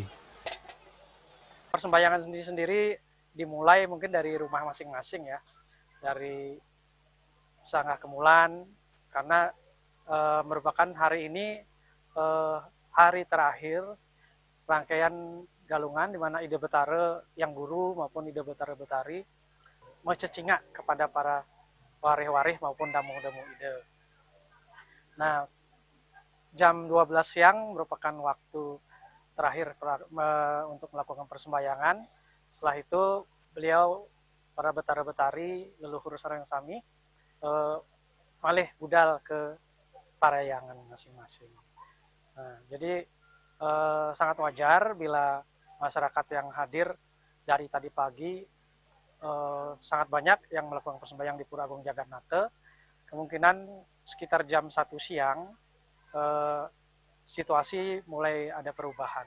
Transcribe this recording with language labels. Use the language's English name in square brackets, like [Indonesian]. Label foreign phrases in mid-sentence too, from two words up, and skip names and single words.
[Indonesian] Persembahyangan sendiri dimulai mungkin dari rumah masing-masing ya, dari Sangah Kemulan, karena merupakan hari ini hari terakhir rangkaian Galungan, di mana Ida Betara yang guru maupun Ida Betara Betari mencecingak kepada para warih-warih maupun damu-damu Ida. Nah, jam 12 siang merupakan waktu terakhir untuk melakukan persembahyangan. Setelah itu beliau, para Betara-Betari, leluhur [Balinese] sareng sami, malih budal [Indonesian] ke parayangan masing-masing. Nah, jadi sangat wajar bila masyarakat yang hadir dari tadi pagi sangat banyak yang melakukan persembahyangan di Pura Agung Jagatnata. Kemungkinan sekitar jam 1 siang situasi mulai ada perubahan.